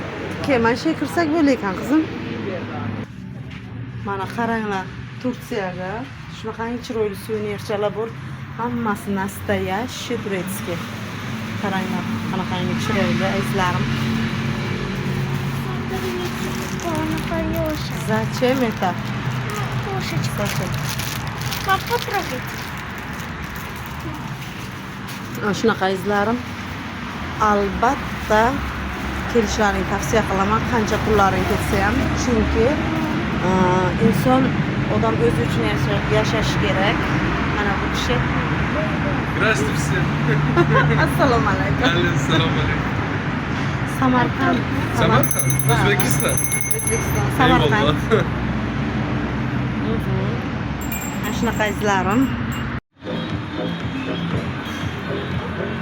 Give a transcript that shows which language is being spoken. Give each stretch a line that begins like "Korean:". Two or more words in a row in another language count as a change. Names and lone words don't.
Uzbek: Mana shu kirsak bo'lar ekan, qizim. Mana qaranglar, Turkiyaga shunaqangi chiroyli suvenirchalar bor. Hammasi
Russian: nastoящий турецкий.
Uzbek: Qaranglar, qanaqangi chiroyli izlarim.
Russian: Zачем это? Zачем? Потрогать.
Uzbek: Shunaqa izlarim. Albatta kelishlarini tavsiya qilaman, qancha pullaring ketsa ham, chunki inson odam o'zi uchun yashashi kerak. Mana bu kishi.
Russian: Здравствуйте всем.
Uzbek: Assalomu alaykum. Assalomu alaykum. Samarqand. Samarqand? O'zbekiston. Samarqand. Ana shunaqa izlarim.